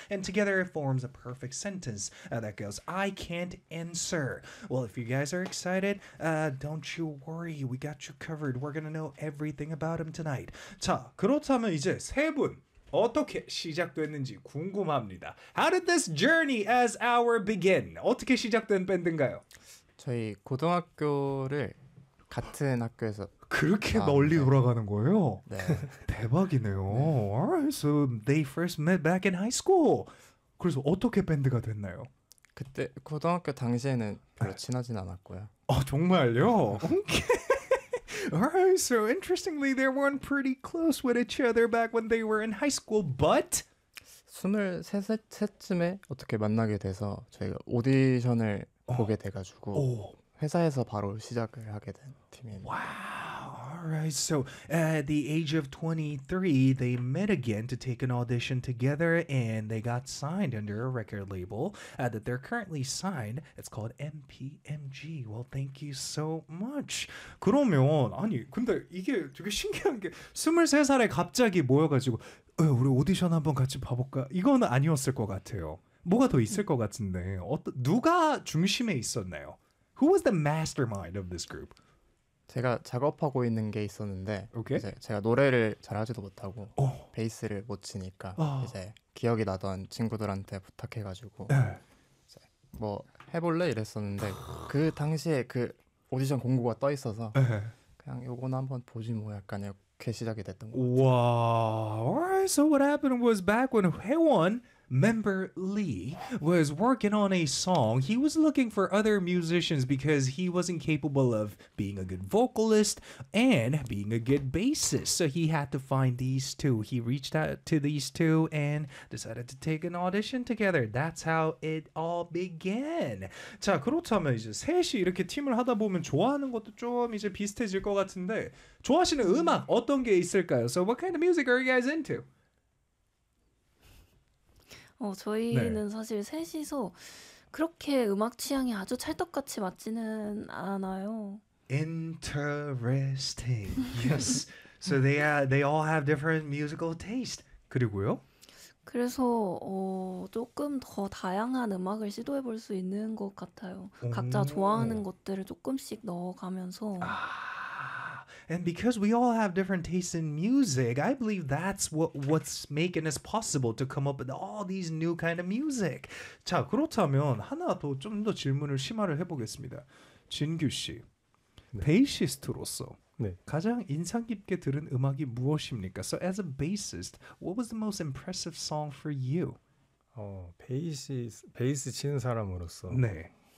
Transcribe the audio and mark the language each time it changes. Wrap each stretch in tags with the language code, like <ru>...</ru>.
<en>And together it forms a perfect sentence that goes, I can't answer. Well, if you guys are excited, don't you worry. We got you covered. We're going to know everything about him tonight.</en> <ko>자, 그렇다면 이제 세 분. 어떻게 시작됐는지 궁금합니다.</ko> <en>How did this journey as our begin?</en> <ko>어떻게 시작된 밴드인가요? 저희 고등학교를 같은 학교에서 그렇게 나왔는데. 멀리 돌아가는 거예요? 네. 대박이네요. 네.</ko> <en>Alright, so they first met back in high school.</en> <ko>그래서 어떻게 밴드가 됐나요? 그때 고등학교 당시에는 별로 친하진 않았고요. 아, 정말요? Okay.</ko> <en>Alright, so interestingly, they weren't pretty close with each other back when they were in high school, but</en> <ko>23살쯤에 어떻게 만나게 돼서 저희가 오디션을 보게 돼가지고 회사에서 바로 시작을 하게 된 팀입니다.</ko> <en>Wow, alright, so at the age of 23, they met again to take an audition together, and they got signed under a record label that they're currently signed. It's called MPMG. Well, thank you so much.</en> <ko>그러면, 아니, 근데 이게 되게 신기한 게 23살에 갑자기 모여가지고 우리 오디션 한번 같이 봐볼까? 이거는 아니었을 것 같아요. 뭐가 더 있을 것 같은데 누가 중심에 있었나요?</ko> <en>Who was the mastermind of this group?</en> <ko>제가 작업하고 있는 게 있었는데 okay. 이제 제가 노래를 잘하지도 못하고 베이스를 못 치니까 이제 기억이 나던 친구들한테 부탁해가지고 이제 뭐 해볼래? 이랬었는데 그 당시에 그 오디션 공고가 떠 있어서 그냥 요거는 한번 보지 뭐 약간 이렇게 시작이 됐던 것 같아요.</ko> <en>Wow. Alright, so what happened was back when Haewon member Lee was working on a song. He was looking for other musicians because he wasn't capable of being a good vocalist and being a good bassist. So he had to find these two. He reached out to these two and decided to take an audition together. That's how it all began.</en> <ko>자, 그렇다면 이제 셋이 이렇게 팀을 하다 보면 좋아하는 것도 좀 이제 비슷해질 것 같은데 좋아하시는 음악 어떤 게 있을까요?</ko> <en>So what kind of music are you guys into?</en> <ko>저희는 네. 사실 셋이서 그렇게 음악 취향이 아주 찰떡같이 맞지는 않아요.</ko> <en>Interesting. Yes. So they all have different musical taste.</en> <ko>그리고요? 그래서 조금 더 다양한 음악을 시도해 볼 수 있는 것 같아요. 각자 좋아하는 것들을 조금씩 넣어가면서.</ko> <en>And because we all have different tastes in music, I believe that's what's making us possible to come up with all these new kind of music.</en> <ko>자, 그렇다면 하나 더 좀 더 질문을 심화를 해보겠습니다. 진규 씨, 네. 베이시스트로서 네. 가장 인상 깊게 들은 음악이 무엇입니까?</ko> <en>So as a bassist, what was the most impressive song for you?</en> <ko>베이스 치는 사람으로서 네.</ko>